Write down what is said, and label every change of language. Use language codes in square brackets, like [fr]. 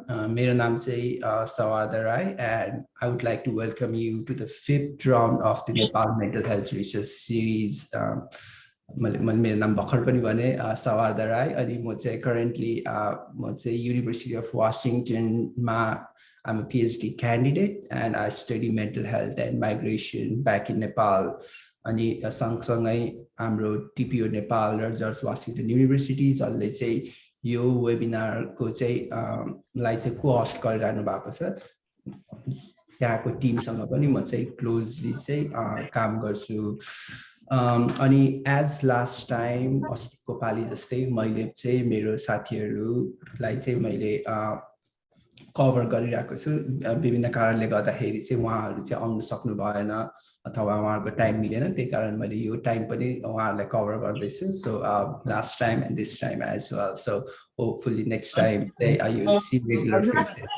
[ne] मेरो नाम चाहिँ [en] Sawada Rai, and I would like to welcome you to the 5th round of the Nepal Mental Health Research Series. [ne] मेरो नाम भर्खर पनि भने [en] Sawada Rai, [ne] अनि म चाहिँ [en] currently म चाहिँ University of Washington मा I'm a PhD candidate and I study mental health and migration back in Nepal. [ne] अनि सँगसँगै हाम्रो टिपिओ नेपाल र जर्ज वाशिङटन युनिभर्सिटी जसले चाहिँ यो वेबिनारको चाहिँ लाई चाहिँ को-होस्ट गरिरहनु भएको छ. त्यहाँको टिमसँग पनि म चाहिँ क्लोजली चाहिँ काम गर्छु. अनि एज लास्ट टाइम अस्तिको पालि जस्तै मैले चाहिँ मेरो साथीहरूलाई चाहिँ मैले कभर गरिरहेको छु. विभिन्न कारणले गर्दाखेरि चाहिँ उहाँहरू चाहिँ आउन सक्नु भएन अथवा उहाँहरूको टाइम मिलेन, त्यही कारण मैले यो टाइम पनि उहाँहरूलाई कभर गर्दैछु. [en] So last time and this time as well. So hopefully next time चाहिँ you see regular faces.